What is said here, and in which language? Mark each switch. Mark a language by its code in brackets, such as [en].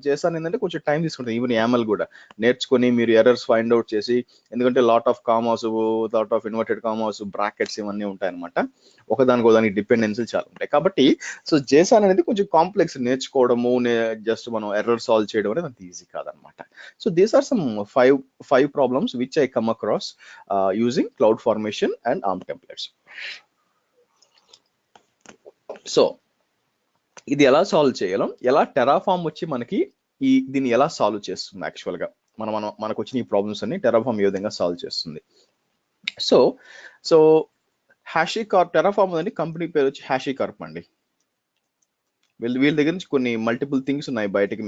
[te] JSON ఏంటంటే కొంచెం time తీసుకుంటుంది. ఈవెన్ యామెల్ కూడా నేర్చుకొని మీరు ఎర్రర్స్ ఫైండ్ అవుట్ చేసి, ఎందుకంటే [en] lot of commas, lot of inverted commas, [te] brackets ఇవన్నీ ఉంటాయన్నమాట. ఒకదానికి డిపెండెన్సీలు చాలా ఉంటాయి. కాబట్టి సో JSON అనేది కొంచెం కాంప్లెక్స్, నేర్చుకోవడము, జస్ట్ మనం ఎర్రర్ సాల్వ్ చేయడం అనేది అంత ఈజీ కాదనమాట. [en] So these are some five problems which I come across using cloud formation and ARM templates. [te] So ఇది ఎలా సాల్వ్ చేయగలం, ఎలా టెరాఫామ్ వచ్చి మనకి దీన్ని ఎలా సాల్వ్ చేస్తుంది యాక్చువల్గా, మనకు వచ్చిన ఈ ప్రాబ్లమ్స్ అన్ని టెరాఫామ్ ఏ విధంగా సాల్వ్ చేస్తుంది. సో హ్యాషీ కార్ప్ టెరాఫామ్ ఉందండి, కంపెనీ పేరు వచ్చి హ్యాషీ కార్ప్ అండి. వీళ్ళ దగ్గర నుంచి కొన్ని మల్టిపుల్ థింగ్స్ ఉన్నాయి బయటకి.